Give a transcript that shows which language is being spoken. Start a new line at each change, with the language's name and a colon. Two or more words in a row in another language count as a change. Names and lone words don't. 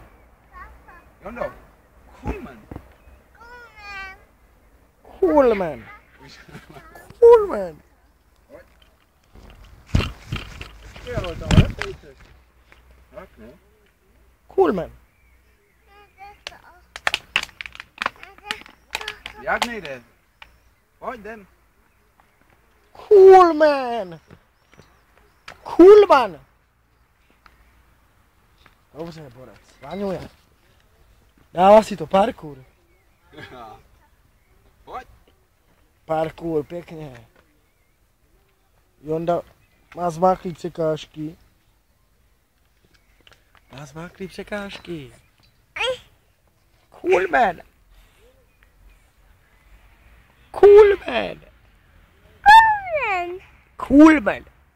English: Jondo. Cool man. Cool man. Cool man. Cool man.
Czech: Jak nejde? Pojď, jdem.
English: Cool man. Cool man.
Czech: Dobře, borec. Váňuje. Dává si to parkour. Pojď. Parkour, pěkně. Jonda má zmáklý překážky. Má zmáklý překážky.
English: Cool man. Cool man. Cool man.